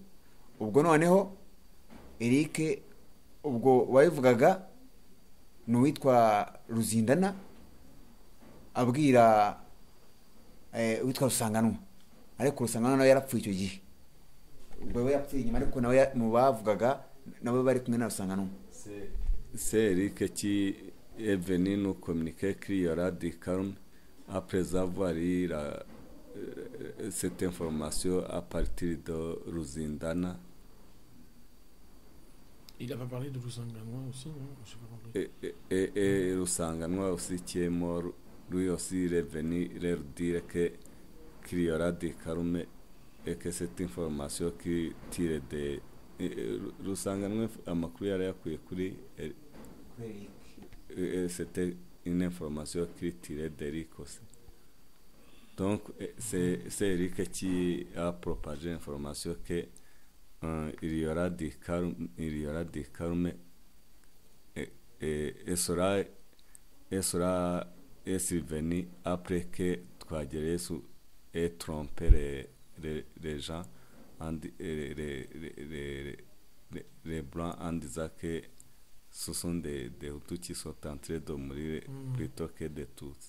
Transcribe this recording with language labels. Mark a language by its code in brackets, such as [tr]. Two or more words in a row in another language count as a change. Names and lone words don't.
[rw] Ubwo noneho Eric ubwo wabivugaga n'uwitwa Ruzindana abwira witwa Rusanganwa, ariko Rusanganwa nawe yarapfuye icyo gihe. Ubwo we yapfuye nyuma, ariko nawe mu bavugaga nawe bari kumwe na Rusanganwa. [fr] C'est Eric qui est venu nous communiquer qu'il y aura des calmes après avoir eu cette information à partir de Ruzindana. Il n'a pas parlé de Rusanganwa aussi, non? Je sais pas. Et Rusanganwa aussi qui est mort, lui aussi il est venu leur dire qu'il y aura des calmes et que cette information qui tire de Rusanganwa [rw] amakuru yari yakuye kuri [fr] c'était une information qui tirait d'Eric aussi. Donc c'est Eric qui a propagé l'information que il y aura des calmes et sera survenu après que Twagira Yesu ait trompé les gens, les blancs, en disant que ce sont des Hutus qui sont en train de mourir plutôt que des Tutsis.